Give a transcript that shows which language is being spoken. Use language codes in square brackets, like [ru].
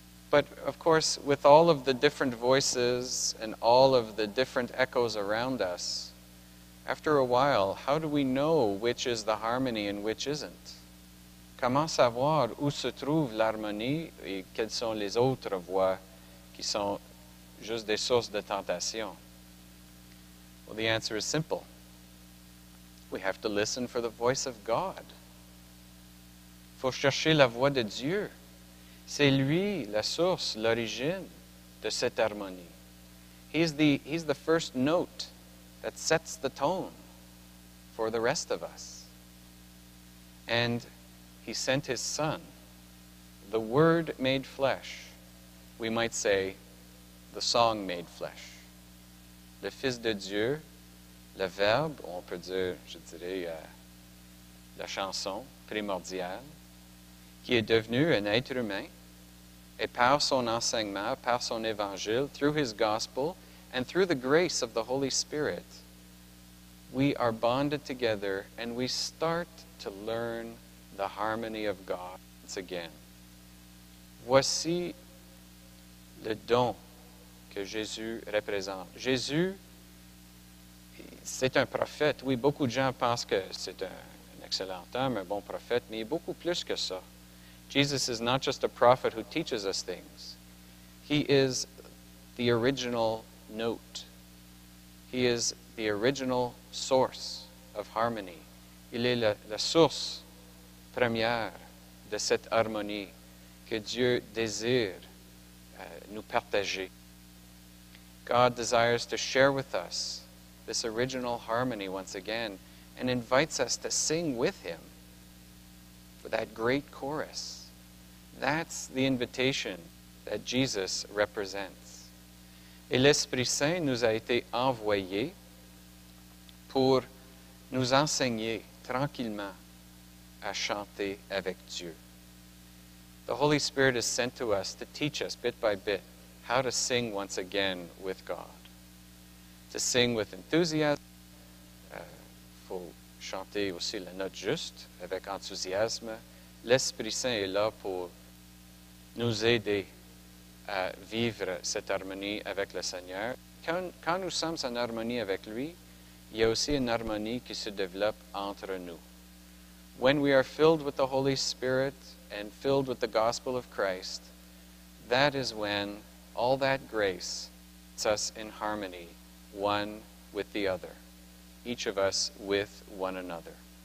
[en] But of course, with all of the different voices and all of the different echoes around us, after a while, how do we know which is the harmony and which isn't? [fr] Comment savoir où se trouve l'harmonie et quelles sont les autres voix qui sont juste des sources de tentation? [en] Well, the answer is simple. We have to listen for the voice of God. [fr] Il faut chercher la voix de Dieu. C'est lui la source, l'origine de cette harmonie. [en] He's the first note that sets the tone for the rest of us. And he sent his Son, the Word made flesh. We might say, the song made flesh. [fr] Le Fils de Dieu, le Verbe, on peut dire, je dirais, la chanson primordiale, qui est devenu un être humain, et par son enseignement, par son évangile, [en] through his gospel, and through the grace of the Holy Spirit, we are bonded together and we start to learn the harmony of God once again. [fr] Voici le don que Jésus représente. Jésus, c'est un prophète. Oui, beaucoup de gens pensent que c'est un excellent homme, un bon prophète, mais il est beaucoup plus que ça. [en] Jesus is not just a prophet who teaches us things. He is the original note. He is the original source of harmony. [fr] Il est la source première de cette harmonie que Dieu désire nous partager. [en] God desires to share with us this original harmony once again and invites us to sing with him for that great chorus. That's the invitation that Jesus represents. [fr] Et l'Esprit Saint nous a été envoyé pour nous enseigner tranquillement à chanter avec Dieu. [en] The Holy Spirit is sent to us to teach us bit by bit how to sing once again with God. To sing with enthusiasm. [fr] Faut chanter aussi la note juste avec enthousiasme. L'Esprit Saint est là pour nous aider à vivre cette harmonie avec le Seigneur. Quand nous sommes en harmonie avec lui, il y a aussi une harmonie qui se développe entre nous. [en] When we are filled with the Holy Spirit and filled with the gospel of Christ, that is when all that grace puts us in harmony, one with the other, each of us with one another.